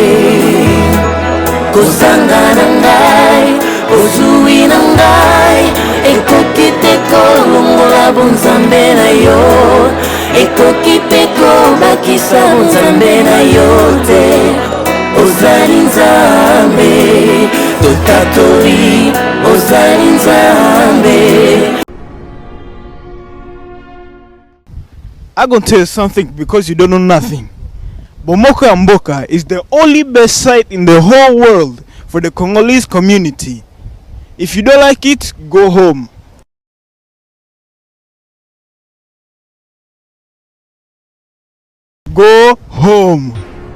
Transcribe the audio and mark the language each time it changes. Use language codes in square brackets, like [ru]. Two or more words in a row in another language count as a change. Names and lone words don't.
[ln] Kozanga na ngai ozwi na ngai Ekoki te kolongola bonzambe na yo Ekoki te kobakisa bonzambe na yo te Ozali nzambe Totatori ozali nzambe [en] I'm gonna tell you something because you don't know nothing. Bomoko ya Mboka is the only best site in the whole world for the Congolese community. If you don't like it, go home. Go home.